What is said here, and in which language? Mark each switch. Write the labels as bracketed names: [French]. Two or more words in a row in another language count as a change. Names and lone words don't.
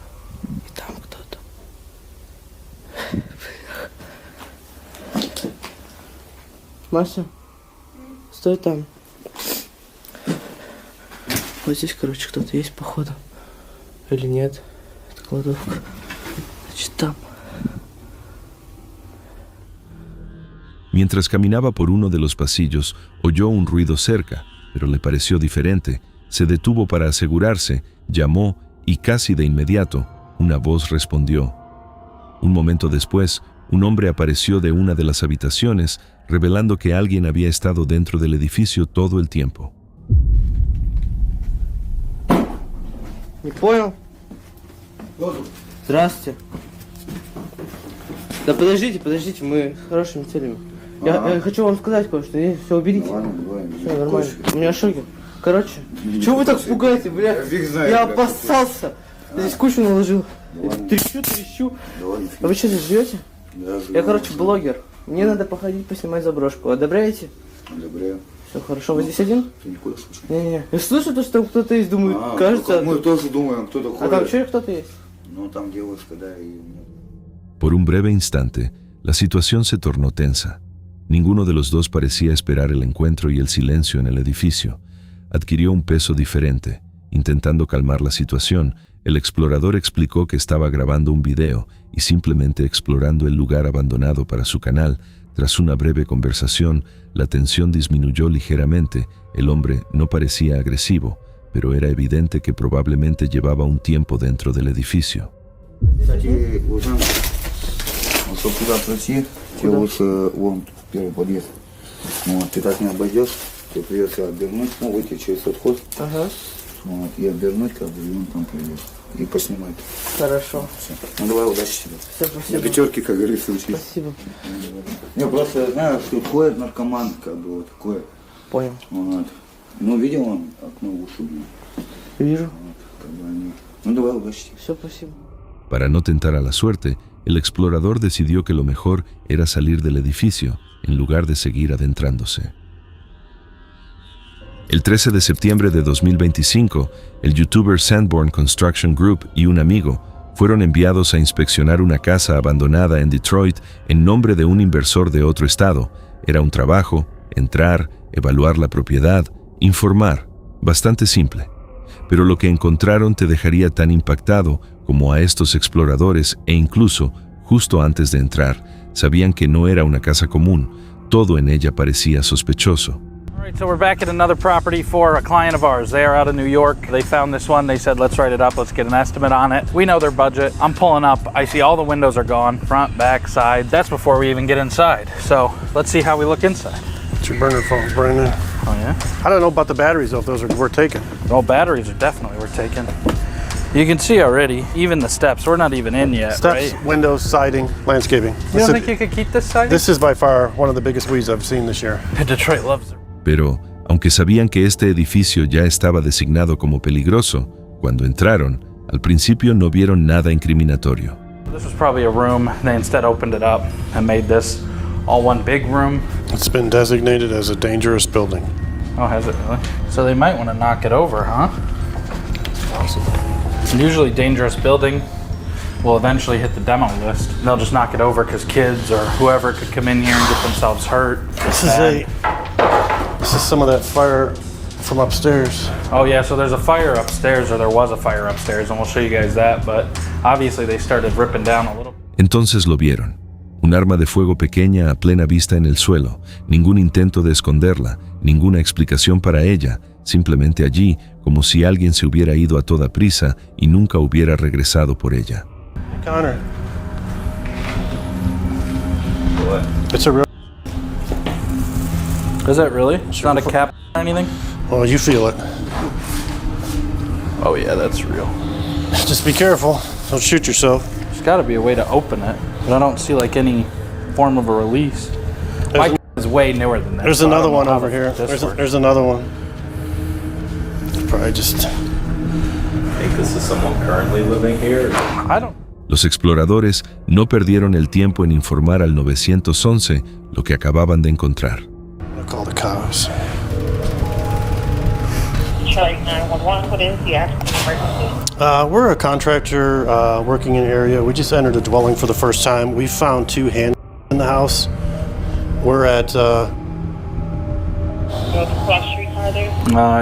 [Russian] И там кто-то. Мася, стой там. Вот здесь, короче, кто-то есть, походу. Или нет? Это кладовка. Значит, там. [Spanish] Mientras caminaba por uno de los pasillos, oyó un ruido cerca, pero le pareció diferente. Se detuvo para asegurarse, llamó y casi de inmediato, una voz respondió. Un momento después, un hombre apareció de una de las habitaciones, revelando que alguien había estado dentro del edificio todo el tiempo. [Russian] Не понял? Здравствуйте. Да подождите, мы с хорошими целями. Я хочу вам сказать кое-что. Все, уберите. Все, нормально. У меня шокер. Короче, чего вы так пугаете, бля? Я опасался. Здесь кучу наложил. Трещу. А вы что, здесь живете? Я, короче, блогер. Мне надо походить, поснимать заброшку. Одобряете? Одобряю. Все хорошо. Вы здесь один? Ты никуда слышишь? Не-не-не. Я слышу то, что там кто-то есть, думаю, кажется... Мы тоже думаем, кто такой. А там что, кто-то есть? Ну, там девушка, да, и... [Spanish] Por un breve instante, la situación se tornó tensa. Ninguno de los dos parecía esperar el encuentro y el silencio en el edificio. Adquirió un peso diferente, Intentando calmar la situación, el explorador explicó que estaba grabando un video y simplemente explorando el lugar abandonado para su canal. Tras una breve conversación, la tensión disminuyó ligeramente. El hombre no parecía agresivo, pero era evidente que probablemente llevaba un tiempo dentro del edificio. [Russian] Кстати, Ужан, вот чтобы туда пройти, тебе лучше вон первый подъезд. Вот, ты так не обойдешь, тебе придется обернуть, ну, выйти через тот ход, Ага. вот, и обернуть, как бы, и он там пройдет. И поснимать. Хорошо. Всё. Ну, давай, удачи тебе. Все, На спасибо. пятерке, как говорится, учись. Спасибо. Я просто знаю, что ходит наркоман, как бы, вот такое. Понял. Вот. Ну, видел он окно в уши, блин. Вижу. Вот, как бы они... Ну, давай, удачи тебе. Все, спасибо. [Spanish] Para no tentar a la suerte, el explorador decidió que lo mejor era salir del edificio, en lugar de seguir adentrándose. El 13 de septiembre de 2025, el youtuber Sanborn Construction Group y un amigo fueron enviados a inspeccionar una casa abandonada en Detroit en nombre de un inversor de otro estado. Era un trabajo, entrar, evaluar la propiedad, informar, bastante simple. Pero lo que encontraron te dejaría tan impactado como a estos exploradores e incluso, justo antes de entrar, sabían que no era una casa común. Todo en ella parecía sospechoso. [English] All right, so we're back at another property for a client of ours. They are out of New York. They found this one. They said, let's write it up. Let's get an estimate on it. We know their budget. I'm pulling up. I see all the windows are gone, front, back, side. That's before we even get inside. So let's see how we look inside. It's your burner phones, Brandon. Oh, yeah? I don't know about the batteries, though, if those are worth taking. Well, batteries are definitely worth taking. You can see already, even the steps. We're not even in yet, Steps, right? windows, siding, landscaping. You don't think you could keep this siding? This is by far one of the biggest weeds I've seen this year. Detroit loves it. [Spanish] Pero, aunque sabían que este edificio ya estaba designado como peligroso, cuando entraron, al principio no vieron nada incriminatorio. [English] This was probably a room. They instead opened it up and made this all one big room. It's been designated as a dangerous building. Oh, has it really? So they might want to knock it over, huh? Usually dangerous building will eventually hit the demo list. They'll just knock it over because kids or whoever could come in here and get themselves hurt. This is some of that fire from upstairs. Oh yeah, so there's a fire upstairs, or there was a fire upstairs, and we'll show you guys that, but obviously they started ripping down a little. [Spanish] Entonces lo vieron. Un arma de fuego pequeña a plena vista en el suelo, ningún intento de esconderla, ninguna explicación para ella, simplemente allí, como si alguien se hubiera ido a toda prisa y nunca hubiera regresado por ella. [English] Connor. What? It's a real... Is that really? It's not a cap or anything? Well, you feel it. Oh yeah, that's real. Just be careful. Don't shoot yourself. There's gotta be a way to open it, but I don't see like any form of a release. My is way newer than that. There's so I another don't know one how over here. this works. There's another one. Probably just... Think this is someone currently living here? I don't. [Spanish] Los exploradores no perdieron el tiempo en informar al 911 lo que acababan de encontrar. [English] I'll call the cops. Charlie 911, what is the actual emergency? We're a contractor working in an area. We just entered a dwelling for the first time. We found two hands in the house. We're at... What cross street are they?